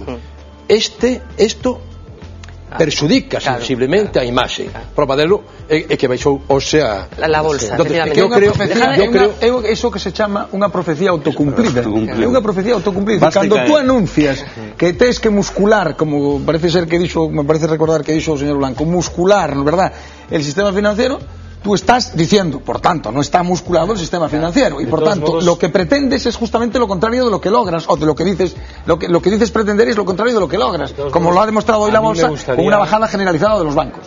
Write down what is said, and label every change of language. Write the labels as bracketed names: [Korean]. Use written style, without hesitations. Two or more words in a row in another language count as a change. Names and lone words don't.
[Galician] Isto perxudica sensiblemente a imaxe. Prova delo é que baixou hoxe a bolsa. Eu creo iso que se chama unha profecía autocumplida. É unha profecía autocumplida. Cando tú anuncias que tes que muscular, como parece ser que dixo, me parece recordar que dixo o señor Blanco, muscular, [Spanish] ¿verdad?, el sistema financiero. Tú estás diciendo, por tanto, no está musculado el sistema financiero y, por tanto, lo que pretendes es justamente lo contrario de lo que logras, o de lo que dices, lo que dices pretender es lo contrario de lo que logras, como lo ha demostrado hoy la bolsa con una bajada generalizada de los bancos.